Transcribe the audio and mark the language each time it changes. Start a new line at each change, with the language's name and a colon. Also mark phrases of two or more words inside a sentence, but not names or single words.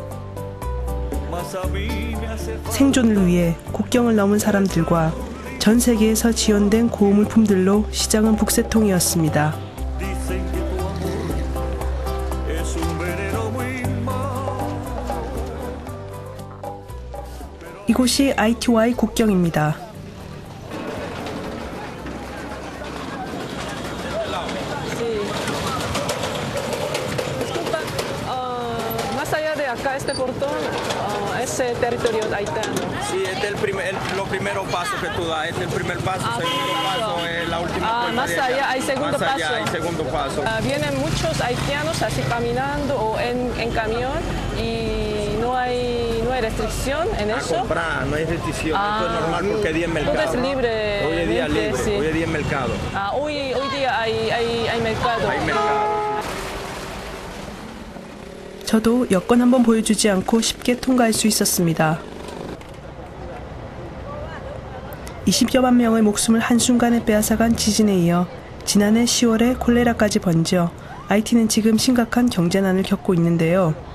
Korean: 생존을 위해 국경을 넘은 사람들과 전 세계에서 지원된 고물품들로 시장은 북새통이었습니다. 이곳이 아이티와의 국경입니다.
Spanish: Más allá de acá este portón, es territorio haitiano. Sí, este es los primeros pasos que tú das. Este es el primer paso, segundo paso es la última puerta. Más allá hay segundo más allá paso. hay segundo paso. Vienen muchos haitianos así caminando o en camión y no hay restricción en eso. A comprar, no hay restricción. Esto es normal porque es día en mercado. Todo es libre. Hoy es día libre, sí. hoy es día en mercado. Hoy día hay mercado. Hay mercado.
Korean: 저도 여권 한번 보여주지 않고 쉽게 통과할 수 있었습니다. 20여만 명의 목숨을 한순간에 빼앗아간 지진에 이어 지난해 10월에 콜레라까지 번져 아이티는 지금 심각한 경제난을 겪고 있는데요.